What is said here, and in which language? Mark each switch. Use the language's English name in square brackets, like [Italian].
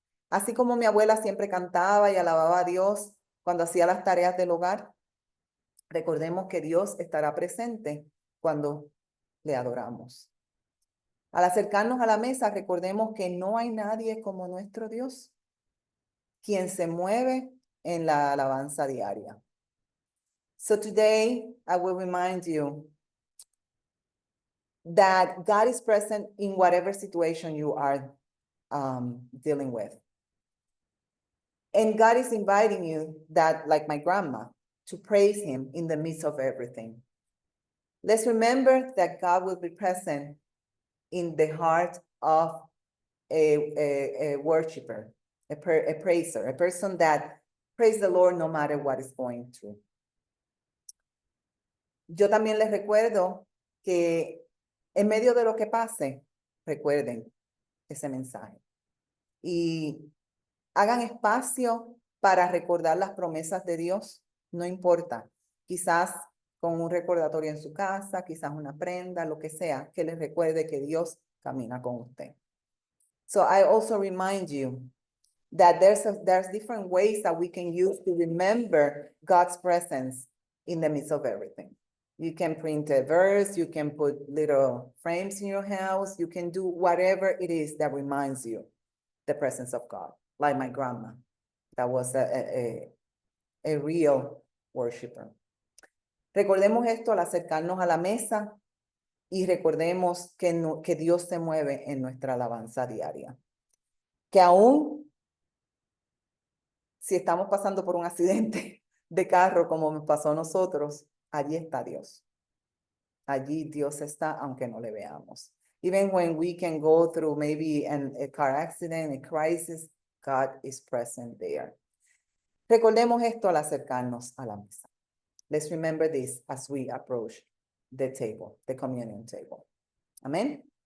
[Spanish] Así como mi abuela siempre cantaba y alababa a Dios cuando hacía las tareas del hogar, recordemos que Dios estará presente cuando le adoramos. Al acercarnos a la mesa, recordemos que no hay nadie como nuestro Dios, quien se mueve en la alabanza diaria. [English] So today, I will remind you that God is present in whatever situation you are dealing with. And God is inviting you that, like my grandma, to praise him in the midst of everything. Let's remember that God will be present in the heart of a worshiper, a praiser, a person that praise the Lord no matter what is going through. [Spanish] Yo también les recuerdo que en medio de lo que pase, recuerden ese mensaje. Y hagan espacio para recordar las promesas de Dios, no importa, quizás con un recordatorio en su casa, quizás una prenda, lo que sea, que les recuerde que Dios camina con usted. [English] So I also remind you that there's different ways that we can use to remember God's presence in the midst of everything. You can print a verse, you can put little frames in your house, you can do whatever it is that reminds you the presence of God, like my grandma, that was a real worshiper. [Spanish] Recordemos esto al acercarnos a la mesa y recordemos que Dios se mueve en nuestra alabanza diaria. Que aún si estamos pasando por un accidente de carro como nos pasó a nosotros, allí está Dios. Allí Dios está, aunque no le veamos. [English] Even when we can go through maybe a car accident, a crisis, God is present there. [Spanish] Recordemos esto al acercarnos a la mesa. [English] Let's remember this as we approach the table, the communion table. Amen.